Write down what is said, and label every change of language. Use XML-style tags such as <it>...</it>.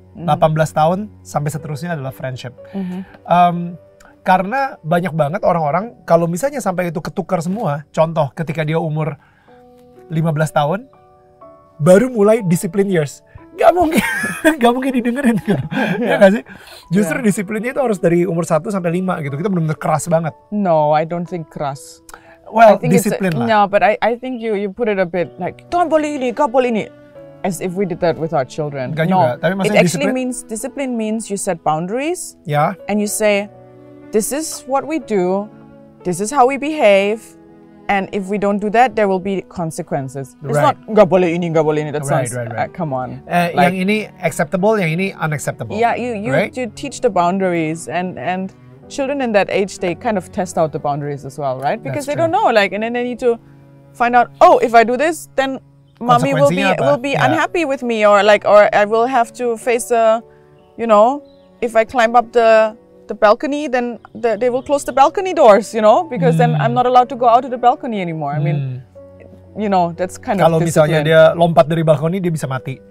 <id>18 tahun sampai seterusnya adalah friendship. Karena banyak banget orang-orang kalau misalnya sampai itu ketukar semua, contoh ketika dia umur 15 tahun baru mulai</id> <en>discipline years.</en> <id>Gak mungkin didengerin gitu. Ya gak sih? Justru disiplinnya itu harus dari umur 1 sampai 5 gitu. Kita benar-benar keras banget.</id> <en>No, I don't think keras.</en> <id>Well, disiplin lah.</id> <en>No, but I think you put it a bit like, don't</en> <id>boleh ini, gak boleh ini.</id> <en>As if we did that with our children.</en> <id>Gak juga. Tapi</id> <en>it actually means, discipline means you set boundaries. And you say, this is what we do, this is how we behave, and if we don't do that, there will be consequences. It's not</en> <id>nggak boleh ini, nggak boleh ini.</id> <en>That sounds come on.</en> <id>Yang ini acceptable, yang ini unacceptable.</id> <en>Yeah, you teach the boundaries, and children in that age, they kind of test out the boundaries as well, right? Because they don't know, like, and then they need to find out, oh, if I do this, then mommy will be unhappy with me, or I will have to face if I climb up the balcony, then they will close the balcony doors, because then I'm not allowed to go out to the balcony anymore. I mean, that's kind of</en> <id>kalau misalnya dia lompat dari balkoni, dia bisa mati.</id>